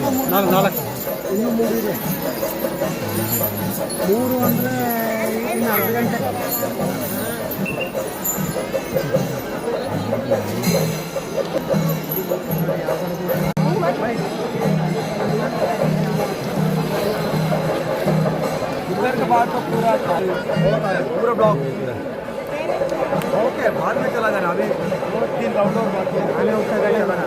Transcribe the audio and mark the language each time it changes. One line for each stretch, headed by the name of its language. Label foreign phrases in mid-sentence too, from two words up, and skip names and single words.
Kannada: ನಾಲ್ಕು ಇನ್ನೂ 3 ಇದೆ. 3 ಅಂದರೆ ಇನ್ನು ಅರ್ಧ ಗಂಟೆ.
Hindi: इधर के बाद तो पूरा पूरा ब्लॉक ओके बाद में चला जाना अभी 2-3 राउंड और बाकी है
Kannada: ಆನೆ ಹೋಗ್ತಾ ಇದ್ದಾಳೆ ಇವಾಗ.